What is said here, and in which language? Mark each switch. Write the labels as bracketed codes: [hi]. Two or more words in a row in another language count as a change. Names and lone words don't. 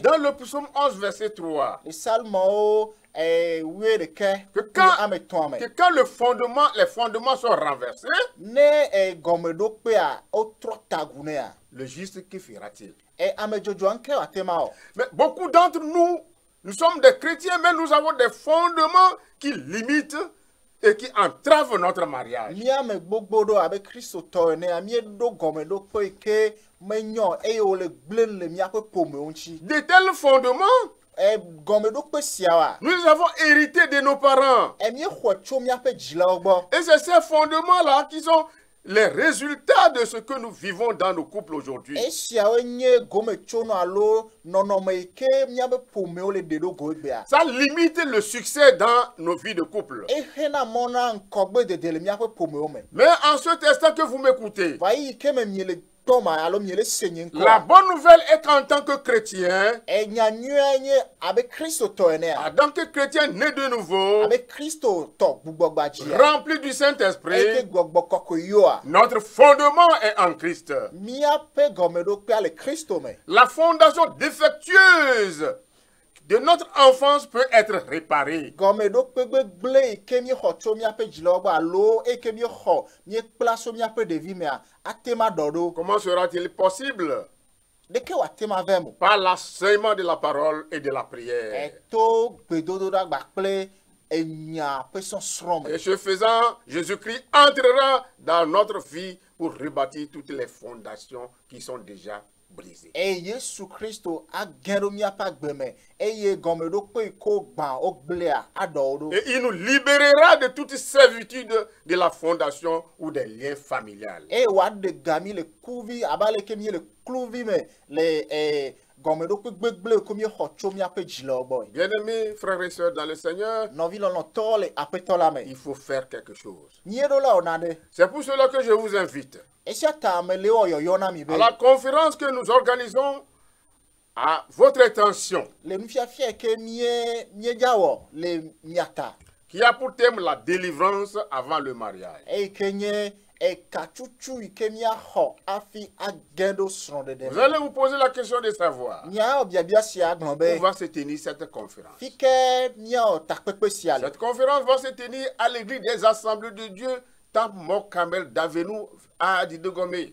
[fr] dans le psaume 11 verset 3, [ee] le salmɔwo wuiɖeke [fr] que [ee] kple [fr] quand, [ee] ame etɔ̃a me. [fr] que quand les fondements sont renversés, [ee] Ne gɔmeɖokpea wotrɔ tagu nea, [fr] le juste que fera-t-il? [ee] ame dzodzoa ŋke wate ma wɔ. [fr] Mais beaucoup d'entre nous, nous sommes des chrétiens, mais nous avons des fondements qui limitent et qui entravent notre mariage. [ee] Míame gbogbo ɖo abe kristotɔ enea míeɖo gɔmeɖokpe yi ke menyɔ eye wole gblẽ le míaƒe ƒomewo ŋuti. [fr] De tels fondements, [ee] Gɔmeɖokpe siawoa [fr] nous avons hérité de nos parents. [ee] míexɔ tso míaƒe dzilawo gbɔ. [fr] Et c'est ces fondements-là qui sont les résultats de ce que nous vivons dans nos couples aujourd'hui. [ee] Esiawoe nye gometsonɔ alo nɔnɔme yi ke míaƒe ƒomewo le ɖe ɖo go egbea. [fr] Ça limite le succès dans nos vies de couple. [ee] Exena mɔ na ŋkɔgbedede le míaƒe ƒomewo me. [fr] Mais en cet instant que vous m'écoutez, [ee] Va yi ke me miele tɔma alo miele senye [fr] la [ee] ŋkɔ. [fr] bonne nouvelle est qu'en tant que chrétien, [ee] Enya nyuie nye abe kristotɔ enea. [fr] en tant que chrétien né de nouveau, [ee] Abe kristotɔ gbugbɔgbadzia. [fr] rempli du [ee] Eke [fr] Saint-Esprit, [ee] gbɔgbɔ kɔkɔe yoa. [fr] notre fondement est en Christ. [ee] Míaƒe gɔmeɖokpea le Kristo me. [fr] La fondation défectueuse de notre enfance peut être réparée. [ee] Gɔmeɖokpe gbegblẽ yi ke míexɔ tso míaƒe dzilawo gbɔ alo eye ke míexɔ míekpla so míaƒe ɖevi mea ate ma ɖɔ ɖo. [fr] Comment sera-t-il possible? [ee] Ɖeke wòate ma vɛ mo. [fr] Par l'enseignement de la parole et de la prière. [ee] To gbedodoɖagba kple enya ƒe sɔsrɔ̃ me. [fr] Et ce faisant, Jésus-Christ entrera dans notre vie pour rebâtir toutes les fondations qui sont déjà brisées. [ee] Eye Yesu Kristo agẽ ɖo míaƒe agbe me eye gɔmeɖokpe yi ke wogbã wogblẽa aɖɔ wo ɖo. [fr] Et il nous libérera de toute servitude de la fondation ou des liens familiales. [ee] Eye wòaɖe ga mi le kuvi abe ale ke mí le kluvi me le gɔmeɖokpe gbegblẽ ko míexɔ tso míaƒe dzilawo gbɔe. [fr] Bien-aimés frères et sœurs dans le Seigneur, [ee] Nɔvi lɔlɔtɔwo le aƒetɔ la me. [fr] il faut faire quelque chose. [ee] Míeɖo la wòna ɖe. [fr] C'est pour cela que je vous invite [ee] Esia ta me le wɔ yɔyɔ na mi be [fr] à la conférence que nous organisons à votre intention [ee] le nufiafia yi ke míedza wɔ le mia ta. [fr] qui a pour thème la délivrance avant le mariage. [ee] eye ke nye ekatsutsu yi ke miaxɔ afi agɛɖo srɔ̃ɖeɖe [fr] Vous allez vous poser la question de savoir [ee] miawɔ biabia sia gblɔ [fr] où [ee] be [fr] va se tenir cette conférence. [ee] fi ke miawɔ takpekpe sia le [fr] Cette conférence va se tenir à l'église des assemblées de Dieu, Temple Mort Carmel d'Avenu à Didogomé.